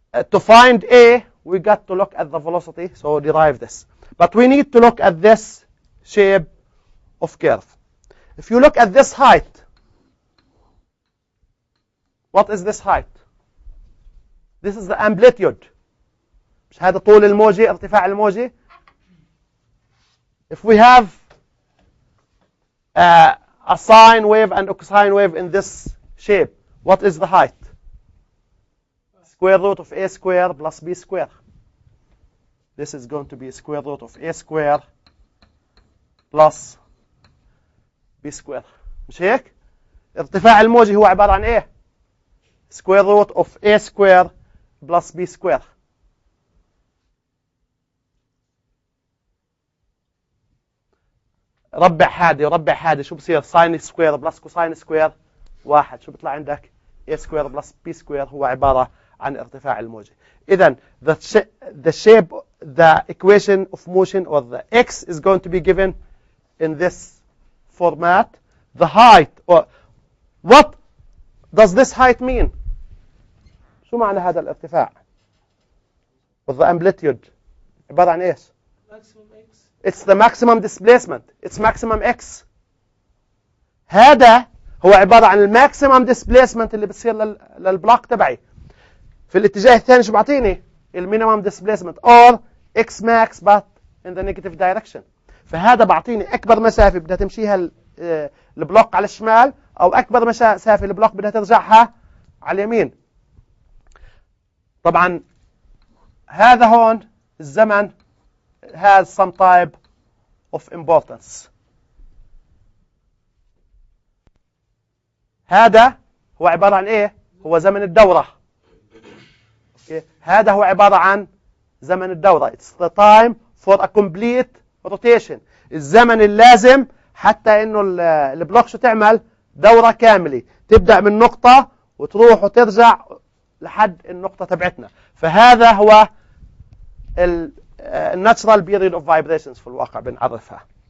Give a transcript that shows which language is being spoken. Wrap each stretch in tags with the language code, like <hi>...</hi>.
<en>To find a, we got to look at the velocity, so derive this. But we need to look at this shape of curve. If you look at this height, what is this height? This is the amplitude.</en> <ar>مش هذا طول الموجة، ارتفاع الموجة.</ar> <en>If we have a sine wave and a cosine wave in this shape, what is the height? Square root of a square plus b square. This is going to be square root of a square plus b square.</en> <ar>مش هيك؟ ارتفاع الموجة هو عبارة عن ايه؟</ar> <en>square root of a square plus b square.</en> <ar>ربع حادي شو بصير؟ ساين سكوير بلس كوساين سكوير 1. شو بيطلع عندك؟ a سكوير بلس b سكوير هو عبارة عن ارتفاع الموجة. إذن</ar> <en>the shape, the equation of motion, or the x is going to be given in this format. The height, or what does this height mean?</en> <ar>شو معنى هذا الارتفاع؟</ar> <en>or the amplitude</en> <ar>عبارة عن إيش؟</ar> <en>It's the maximum displacement. It's maximum x.</en> <ar>هذا هو عبارة عن الماكسيمم ديسبليسمنت اللي بتصير للبلوك تبعي. في الاتجاه الثاني شو بعطيني؟ المينيمم ديسبليسمنت</ar> <en>or x max but in the negative direction.</en> <ar>فهذا بعطيني أكبر مسافة بدها تمشيها البلوك على الشمال، أو أكبر مسافة البلوك بدها ترجعها على اليمين. طبعا هذا هون الزمن</ar> <en>has some type of importance.</en> <ar>هذا هو عبارة عن إيه؟ هو زمن الدورة.</ar> <en>Okay.</en> <ar>هذا هو عبارة عن زمن الدورة.</ar> <en>It's the time for a complete rotation.</en> <ar>الزمن اللازم حتى إنه البلوك شو تعمل دورة كاملة، تبدأ من نقطة وتروح وترجع لحد النقطة تبعتنا. فهذا هو natural period of vibrations في الواقع بنعرفها.</ar>